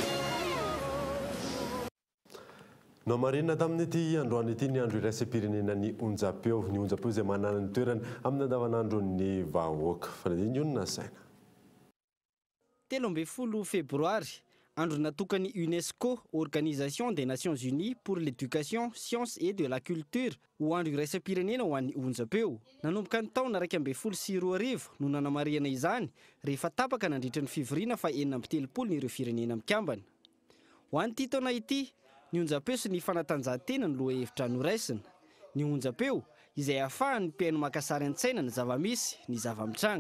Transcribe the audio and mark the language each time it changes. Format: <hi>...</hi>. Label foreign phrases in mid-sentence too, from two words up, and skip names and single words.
<mg>No marina tamin'ity androany ity ny andro iraisam-pirenena ny onjapeo. Ny onjapeo izay manana ny toerany amin'ny andavanandron'ny vahoaka. Fanadiny onona saina. 13 febroary, andro natokany UNESCO,</mg> <fr>Organisation des Nations Unies pour l'éducation, science et de la culture,</fr> <mg>ho andro iraisam-pirenena ho an'ny onjapeo. Nanomboka ny taona 2024 no nanamariana izany rehefa tapaka nandritra ny fivoriana fa 7 ny ireo firenena mikambana. Ho an'ity taona ity, ny onjapeo sy ny fanatanjahantena ny loha hevitra noraisina. Ny onjapeo izay ahafahan'ny mpiaino makasary an-tsaina ny zava-misy, ny zava-mitranga.</mg>